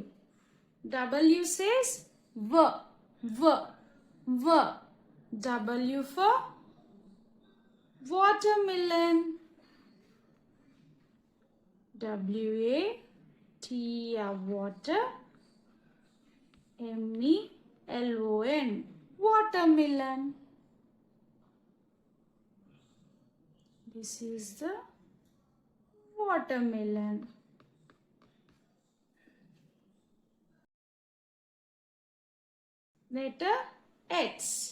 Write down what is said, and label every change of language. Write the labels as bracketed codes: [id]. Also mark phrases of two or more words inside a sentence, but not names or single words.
[en] W says V, V, V. W for watermelon. W-A-T, water. M-E-L-O-N. Watermelon. This is the watermelon. Letter X.